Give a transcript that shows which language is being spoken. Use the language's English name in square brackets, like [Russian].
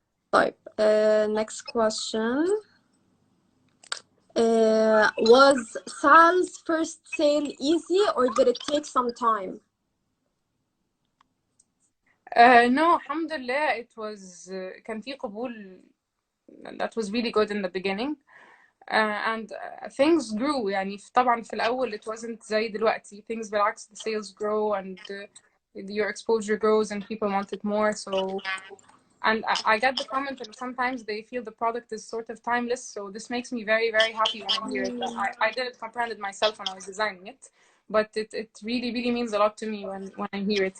[English] طيب, next question. Was Sal's first sale easy or did it take some time? No, alhamdulillah, it was [Arabic] كان في قبول. [English] That was really good in the beginning. And things grew. [Arabic] يعني طبعا في الأول [English] it wasn't [Arabic] زي دلوقتي. [English] Things بالعكس, the sales grow and your exposure grows and people want it more. So, and I get the comment that sometimes they feel the product is sort of timeless. So this makes me very, very happy when I hear it. I didn't comprehend it myself when I was designing it, but it really, really means a lot to me when I hear it.